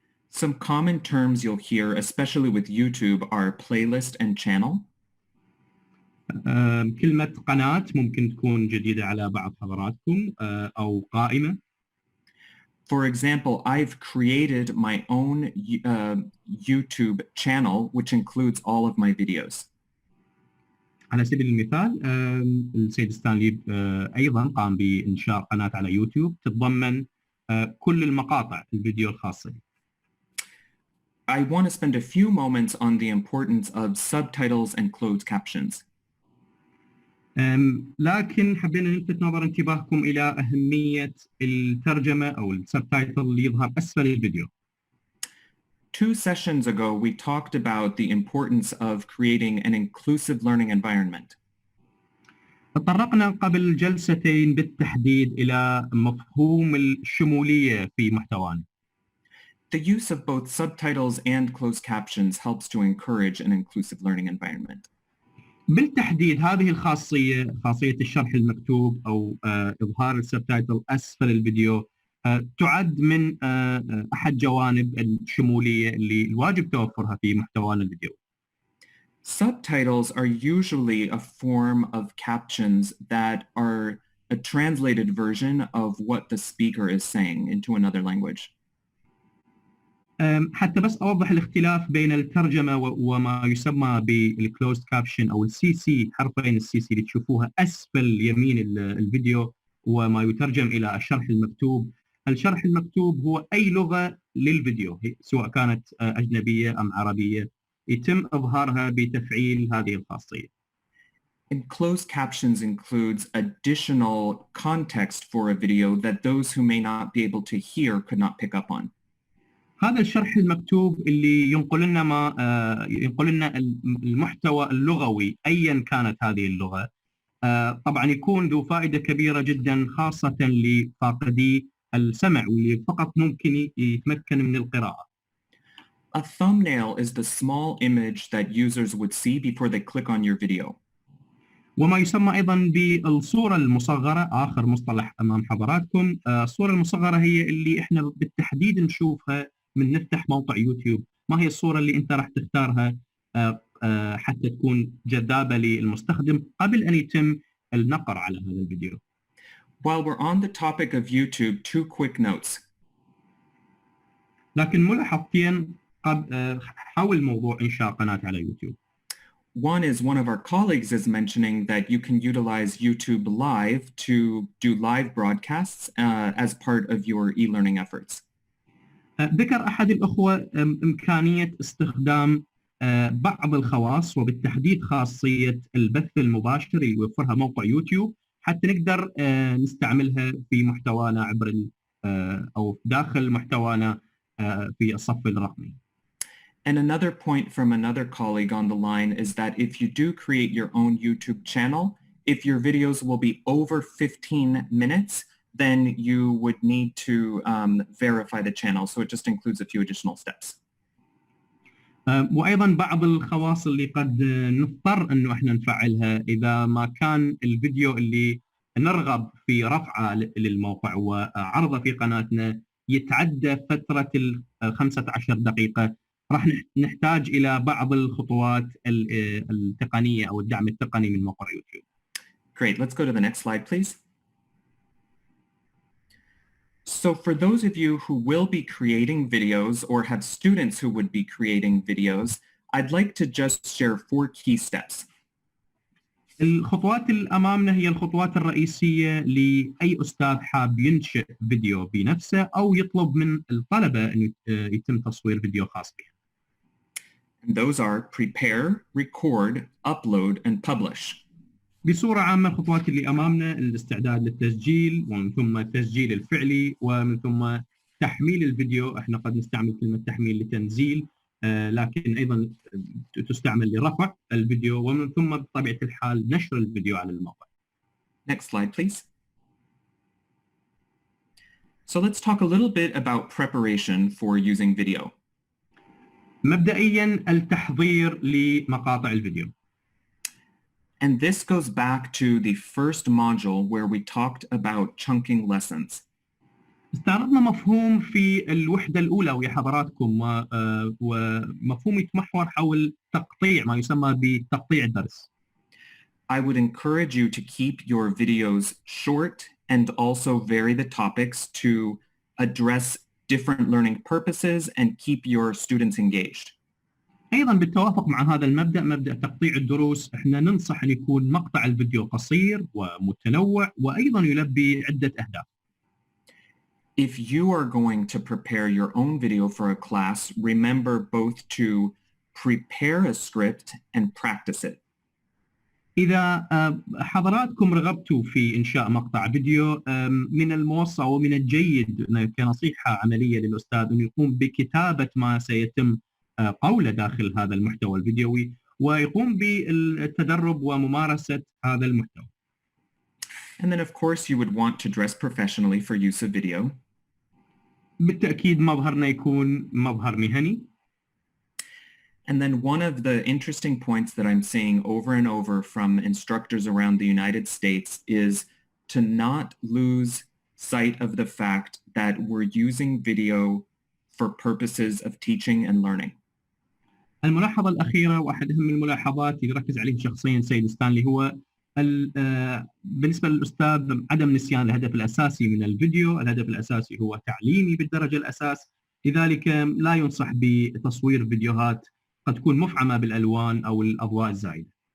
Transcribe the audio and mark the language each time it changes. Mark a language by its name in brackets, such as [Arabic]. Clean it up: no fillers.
[English] Some common terms you'll hear, especially with YouTube, are playlist and channel. [Arabic] كلمة قناة ممكن تكون جديدة على بعض حضراتكم أو قائمة. [English] For example, I've created my own YouTube channel, which includes all of my videos. [Arabic] على سبيل المثال السيد ستانلي أيضا قام بإنشاء قناة على يوتيوب تتضمن كل المقاطع الفيديو الخاصة بي. [English] I want to spend a few moments on the importance of subtitles and closed captions. [Arabic] لكن حبينا نلفت نظر انتباهكم إلى أهمية الترجمة أو السبتايتل اللي يظهر أسفل الفيديو. [English] 2 sessions ago, we talked about the importance of creating an inclusive learning environment. [Arabic] تطرقنا قبل جلستين بالتحديد إلى مفهوم الشمولية في محتوانا. [English] The use of both subtitles and closed captions helps to encourage an inclusive learning environment. [Arabic] بالتحديد هذه الخاصية، خاصية الشرح المكتوب أو إظهار السبتايتل أسفل الفيديو، تعد من أحد جوانب الشمولية اللي الواجب توفرها في محتوانا الفيديو. [English] Subtitles are usually a form of captions that are a translated version of what the speaker is saying into another language. [Arabic] حتى بس أوضح الاختلاف بين الترجمة وما يسمى بالكلوزد كابشن أو السي سي، حرفين السي سي اللي تشوفوها أسفل يمين الفيديو، وما يترجم إلى الشرح المكتوب. الشرح المكتوب هو أي لغة للفيديو سواء كانت أجنبية أم عربية يتم إظهارها بتفعيل هذه الخاصية. [English] And closed captions includes additional context for a video that those who may not be able to hear could not pick up on. [Arabic] هذا الشرح المكتوب اللي ينقل لنا المحتوى اللغوي أيا كانت هذه اللغة، طبعا يكون ذو فائدة كبيرة جدا خاصة لفاقدي السمع واللي فقط ممكن يتمكن من القراءة. [English] A thumbnail is the small image that users would see before they click on your video. [Arabic] وما يسمى أيضا بالصورة المصغرة، آخر مصطلح أمام حضراتكم. الصورة المصغرة هي اللي إحنا بالتحديد نشوفها من نفتح موقع يوتيوب. ما هي الصورة اللي أنت راح تختارها حتى تكون جذابة للمستخدم قبل أن يتم النقر على هذا الفيديو. [English] While we're on the topic of YouTube, 2 quick notes. [Arabic] لكن ملاحظتين حول موضوع إنشاء قناة على يوتيوب. [English] One is one of our colleagues is mentioning that you can utilize YouTube Live to do live broadcasts as part of your e-learning efforts. [Arabic] ذكر أحد الأخوة إمكانية استخدام بعض الخواص وبالتحديد خاصية البث المباشر اللي يوفرها موقع يوتيوب حتى نقدر نستعملها في محتوانا عبر أو داخل محتوانا في الصف الرقمي. [English] And another point from another colleague on the line is that if you do create your own YouTube channel, if your videos will be over 15 minutes, then you would need to verify the channel. So it just includes a few additional steps. [Arabic] وأيضا بعض الخواص اللي قد نضطر أنه احنا نفعلها إذا ما كان الفيديو اللي نرغب في رفعه للموقع وعرضه في قناتنا يتعدى فترة 15 دقيقة، راح نحتاج إلى بعض الخطوات التقنية أو الدعم التقني من موقع يوتيوب. [English] Great. Let's go to the next slide, please. So for those of you who will be creating videos or have students who would be creating videos, I'd like to just share 4 key steps. [Arabic] الخطوات اللي أمامنا هي الخطوات الرئيسية لأي أستاذ حاب ينشئ فيديو بنفسه أو يطلب من الطلبة أن يتم تصوير فيديو خاص به. [English] And those are prepare, record, upload, and publish. [Arabic] بصورة عامة الخطوات اللي أمامنا الاستعداد للتسجيل ومن ثم التسجيل الفعلي ومن ثم تحميل الفيديو. احنا قد نستعمل كلمة تحميل لتنزيل لكن أيضا تستعمل لرفع الفيديو ومن ثم بطبيعة الحال نشر الفيديو على الموقع. [English] Next slide, please. So let's talk a little bit about preparation for using video. [Arabic] مبدئيا التحضير لمقاطع الفيديو. [English] And this goes back to the first module where we talked about chunking lessons. [Arabic] استعرضنا مفهوم في الوحدة الأولى ويا حضراتكم ومفهوم يتمحور حول تقطيع ما يسمى بتقطيع الدرس. [English] I would encourage you to keep your videos short and also vary the topics to address different learning purposes and keep your students engaged. [Arabic] أيضا بالتوافق مع هذا المبدأ، مبدأ تقطيع الدروس، احنا ننصح أن يكون مقطع الفيديو قصير ومتنوع وأيضا يلبي عدة أهداف. [English] If you are going to prepare your own video for a class, remember both to prepare a script and practice it. [Arabic] إذا حضراتكم رغبتوا في إنشاء مقطع فيديو، من الموصى ومن الجيد كنصيحة عملية للأستاذ أن يقوم بكتابة ما سيتم قوله داخل هذا المحتوى الفيديوي ويقوم بالتدرب وممارسة هذا المحتوى. [English] And then of course you would want to dress professionally for use of video. [Arabic] بالتأكيد مظهرنا يكون مظهر مهني. [English] And then one of the interesting points that I'm seeing over and over from instructors around the United States is to not lose sight of the fact that we're using video for purposes of teaching and learning. [Arabic] الملاحظة الأخيرة وأحد أهم الملاحظات يركز عليه شخصيا سيد ستانلي هو بالنسبة للأستاذ عدم نسيان الهدف الأساسي من الفيديو. الهدف الأساسي هو تعليمي بالدرجة الأساس، لذلك لا ينصح بتصوير فيديوهات قد تكون مفعمة بالألوان أو الأضواء الزائدة.